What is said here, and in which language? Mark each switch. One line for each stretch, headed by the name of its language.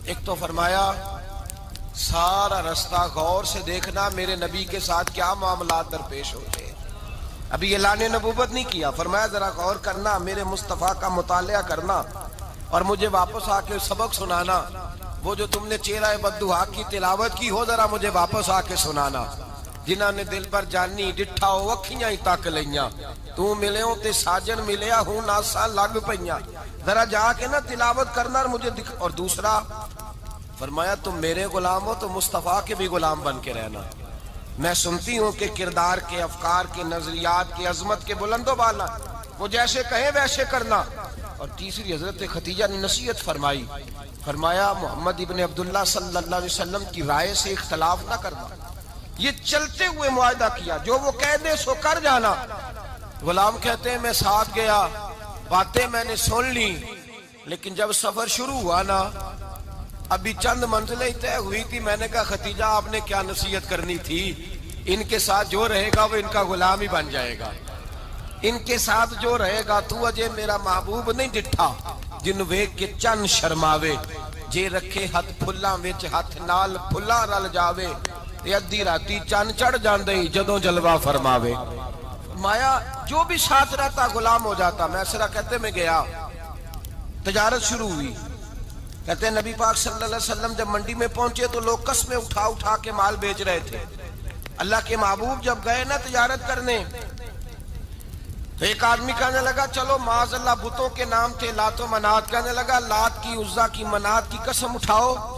Urdu: ایک تو فرمایا سارا رستہ غور سے دیکھنا میرے نبی کے ساتھ کیا معاملات درپیش ہوتے ہیں. ابھی اعلان نبوت نہیں کیا. فرمایا ذرا غور کرنا، میرے مصطفیٰ کا مطالعہ کرنا اور مجھے واپس آ کے سبق سنانا. وہ جو تم نے چہرہ بددعا کی تلاوت کی ہو ذرا مجھے واپس آ کے سنانا.
Punjabi: جنہاں نے دل پر جانی ڈٹھا ہو اکھیاں ہی تک لیاں، تو ملے ہوں تے ساجن ملیا ہوں ناساں لگ پئیاں.
Urdu: ذرا جا کے نا تلاوت کرنا اور مجھے دکھ. اور دوسرا فرمایا تم میرے غلام ہو تو مصطفیٰ کے بھی غلام بن کے رہنا. میں سنتی ہوں کہ کردار کے، افکار کے، نظریات کے، عظمت کے بلند و بالا، وہ جیسے کہیں ویسے کرنا. اور تیسری حضرت خدیجہ نے نصیحت فرمائی. فرمایا محمد ابن عبداللہ صلی اللہ علیہ وسلم کی رائے سے اختلاف نہ کرنا. یہ چلتے ہوئے معاہدہ کیا، جو وہ کہہ دے سو کر جانا. غلام کہتے ہیں میں ساتھ گیا، باتیں میں نے سن لی، لیکن جب سفر شروع ہوا نا ابھی چند منزلیں طے ہوئی تھی. میں نے کہا خدیجہ آپ نے کیا نصیحت کرنی تھی، ان کے ساتھ جو رہے گا وہ ان کا غلام ہی بن جائے گا. ان کے ساتھ جو رہے گا تو
Punjabi: اجے میرا محبوب نہیں ڈٹھا جن ویکھ کے چن شرماوے. جے رکھے ہاتھ پھلاں وچ ہاتھ نال پھلاں رل جاوے، تے ادھی راتی چن چڑھ جاندے جدوں جلوہ فرماوے.
Urdu: فرمایا جو بھی ساتھ رہتا غلام ہو جاتا. میں سرا کہتے میں گیا، تجارت شروع ہوئی. کہتے ہیں نبی پاک صلی اللہ علیہ وسلم جب منڈی میں پہنچے تو لوگ قسمیں اٹھا اٹھا کے مال بیچ رہے تھے. اللہ کے محبوب جب گئے نا تجارت کرنے تو ایک آدمی کہنے لگا چلو معاذ اللہ بتوں کے نام تھے لات و منات، کہنے لگا لات کی، عزا کی، منات کی قسم اٹھاؤ.